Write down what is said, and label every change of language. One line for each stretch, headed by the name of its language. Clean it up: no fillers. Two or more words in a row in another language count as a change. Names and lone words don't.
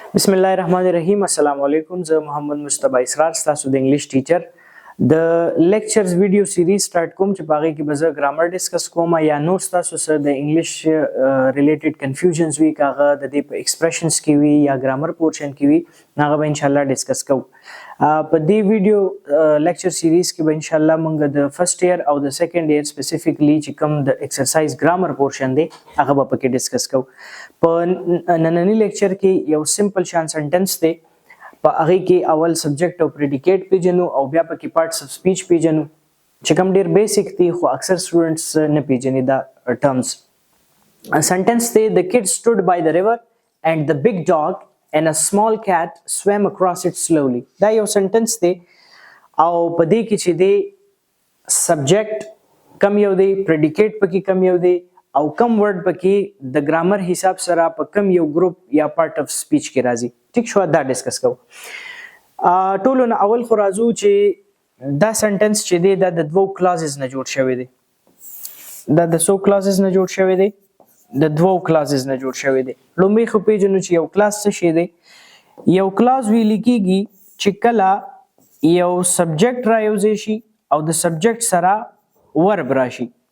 Arabic: بسم الله الرحمن الرحيم السلام عليكم
Pashto: زه محمد مصطفی اسرار स्तاسو د
English: English teacher
Pashto: د
English: lectures video series start
Pashto: کوم چې باغې کې به زه
English: grammar discuss
Pashto: کوم یا نور ستاسو سره د انګلیش
English: related confusions
Pashto: وی کاغه د دې په ایکسپریشنز کې وی یا
English: grammar portion
Pashto: کې وی هغه به
Arabic: ان شاء الله
Pashto: ډیسکس کوو په دې
English: video lecture series
Pashto: کې به
Arabic: ان شاء الله
Pashto: موږ د
English: first year
Pashto: او د
English: second year specifically
Pashto: چې کوم د
English: exercise grammar portion
Pashto: دی هغه به پکې ډیسکس کوو په نننی لیکچر کې یو سمپل شان سنټنس دی په هغه کې اول سبجیکټ او پریډیکیټ پیژنو او بیا پکې
English: parts of speech
Pashto: پیژنو چې کوم ډیر بیسیک دي خو اکثر سټوډنټس نه پیژني دا
English: terms sentence
Pashto: دی
English: the kid stood by the river and the big dog and a small cat swam across it slowly
Pashto: دا یو سنټنس دی او په دې کې چې دی سبجیکټ کم یو دی پریډیکیټ پکې کم یو دی او کم ورډ پکې د ګرامر حساب سره په کم یو ګروپ یا
English: part of speech
Pashto: کې راځي ټیک شو دا ډیسکس کوو ټولو نه اول خو راځو چې دا سنټنس چې دی دا د دوو کلازز نه جوړ شوی دی دا د څو کلازز نه جوړ شوی دی د دوو کلازز نه جوړ شوی دی لومړی خو پیژنو چې یو کلاز څه شی دی یو کلاز ویل کېږي چې کله یو سبجیکټ رايوځي شي او د سبجیکټ سره ورب راشي